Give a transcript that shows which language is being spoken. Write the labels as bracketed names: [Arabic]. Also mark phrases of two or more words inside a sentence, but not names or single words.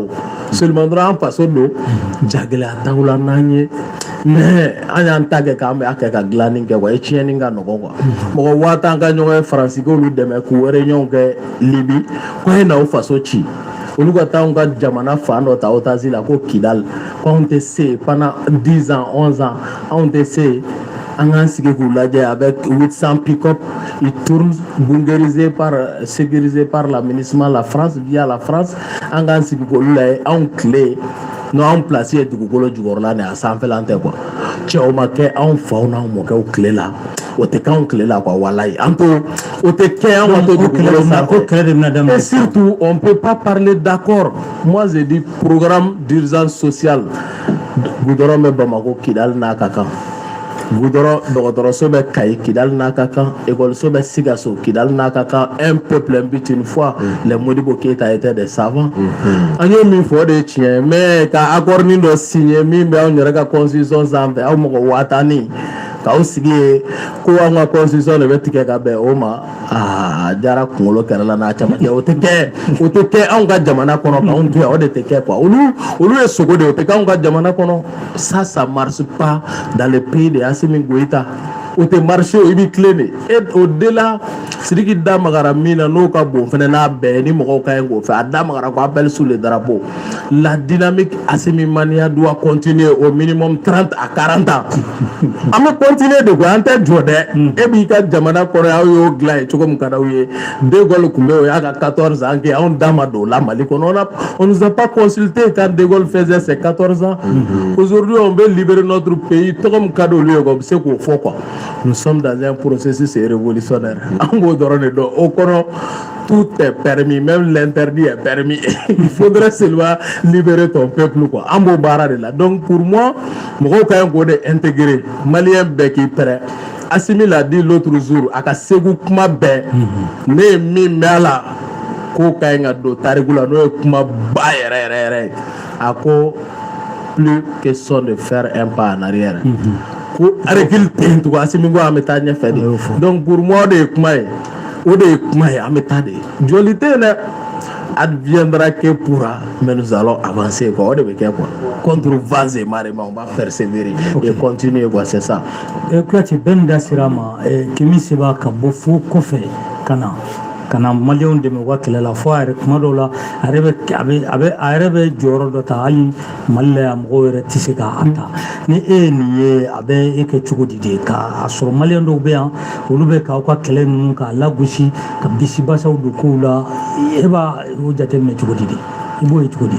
[Bambara] o seulement dɔrɔn an faso don jagɛlɛya t'aw la n'an ye mais an y'an ta kɛ k'an bɛ a kɛ ka dilanni kɛ quoi tiɲɛni ka nɔgɔn quoi mɔgɔ 1000 an ka ɲɔgɔn ye Faransi k'olu dɛmɛ k'u réunion kɛ Libi ko a ye n'aw faso ci olu ka taa anw ka jamana fan dɔ ta Otazi la ko Kidal ko anw tɛ se [French] pendant 10 ans 11 ans [Bambara] anw tɛ se an k'an sigi k'u lajɛ [French] avec 800 pick-up ils tournent sécurisés par la MINUSMA la France via la France [Bambara] an k'an sigi k'olu lajɛ anw tile n'o anw place ye dugukolo jukɔrɔla nin a sanfɛla tɛ quoi cɛw ma kɛ anw faw n'anw mɔkɛw tile la o tɛ k'anw tile la quoi walayi an to o tɛ kɛ an ka to dugukolo sanfɛ [French] et surtout on peut pas parler d'accord moi j'ai dit programme d'urgence sociale [Bambara] goudron bɛ Bamako Kidal n'a ka kan goudron dɔgɔtɔrɔso bɛ Kayi Kidal n'a ka kan école bɛ Sikaso Kidal n'a ka kan [French] un peuple un but une fois les Modibo Keita étaient des savants [Bambara] an ye min fɔ o de ye tiɲɛ mais ka accord nin dɔ signer min bɛ anw yɛrɛ ka constitution sanfɛ aw mɔgɔ 5000 k'aw sigi ye ko an ka constitution de bɛ tigɛ ka bɛn o ma a jara kunkolo kɛrɛ la n'a caman kɛ o tɛ kɛ anw ka jamana kɔnɔ k'anw to yan o de tɛ kɛ quoi olu ye sogo de ye o tɛ k'anw ka jamana kɔnɔ [French] ça marche pas dans le pays de Assimi Goïta [Bambara] o tɛ marché o i b'i tilen de [French] et au-delà [Bambara] Sidiki da magara min na n'o ka bon fɛnɛ n'a bɛɛ ni mɔgɔw ka ɲi k'o fɛ a da magara ko [French] appel sous le drapeau la dynamique Assimimania doit continuer au minimum 30 à 40 ans [Bambara] an bɛ continuer de quoi an tɛ jɔ dɛ e b'i ka jamana kɔnɔ aw y'o dilan ye cogo min ka d'aw ye De Gaulle tun bɛ o y'a ka 14 ans kɛ anw da ma don o la Mali [French] kɔnɔ on nous a pas consulté quand De Gaulle faisait ses 14 ans aujourd'hui on veut libérer notre pays [Bambara] tɔgɔ min ka d'olu ye quoi u bɛ se k'o fɔ quoi [French] nous sommes dans un processus révolutionnaire [Bambara] an b'o dɔrɔn de dɔn o kɔnɔ [French] tout est permis même l'interdit est permis il faudrait seulement libérer ton peuple quoi [Bambara] an b'o baara de la [French] donc pour moi [Bambara] mɔgɔw ka ɲi k'o de [French] intégrer malien [Bambara] bɛɛ k'i pɛrɛ Assimi [French] l'a dit l'autre jour [Bambara] a ka Segu kuma bɛɛ ne ye min mɛn a la k'o ka ɲi ka don tariku la n'o ye kuma ba yɛrɛ yɛrɛ a ko [French] plus question de faire un pas en arrière [Bambara] ko recul tɛ yen tugun Assimi ko an bɛ taa ɲɛfɛ de [French] donc pour moi [Bambara] o de ye kuma ye an bɛ taa de joli tɛ yen dɛ [French] adviendra que pourra mais nous allons avancer quoi [Bambara] o de bɛ kɛ [French] quoi contre vents et marées on va persévérer et continuer quoi c'est ça [Bambara] Kuyate bɛɛ da sira ma Kemi Seba ka bɔ fo kɔfɛ ka na maliyɛnw dɛmɛ u ka kɛlɛ la fo a yɛrɛ kuma dɔw la a yɛrɛ bɛ jɔyɔrɔ dɔ ta hali Mali la yan mɔgɔw yɛrɛ tɛ se k'a ta ni e ye nin ye a bɛ e kɛ cogo di de k'a sɔrɔ maliyɛn dɔw bɛ yan olu bɛ k'aw ka kɛlɛ ninnu k'a lagosi ka bisibasaw don kow la e b'a o jateminɛ cogo di de i b'o ye cogo di.